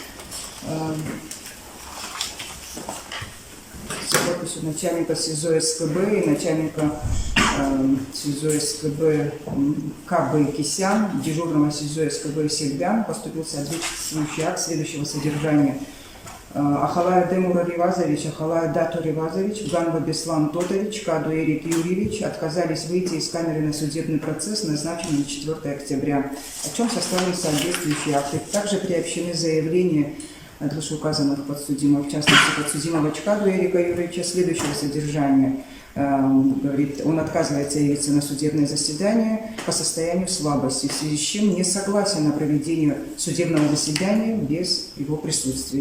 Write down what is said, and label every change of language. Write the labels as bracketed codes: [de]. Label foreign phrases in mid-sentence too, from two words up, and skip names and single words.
[ru] С подписью начальника СИЗО СКБ и начальника СИЗО СКБ КБ Кисян, дежурного СИЗО СКБ Сельбян, поступил соответствующий акт следующего содержания. Ахалая Демура Ривазович, Ахалая Дату Ривазович, Ганба Беслан Тотович, Каду Эрик Юрьевич отказались выйти из камеры на судебный процесс, назначенный на 4 октября, о чем составлены соответствующие акты. Также приобщены заявления от вышеуказанных подсудимых, в частности подсудимого Чкаду Эрика Юрьевича, следующего содержания. Говорит, он отказывается явиться на судебное заседание по состоянию слабости, в связи с чем не согласен на проведение судебного заседания без его присутствия.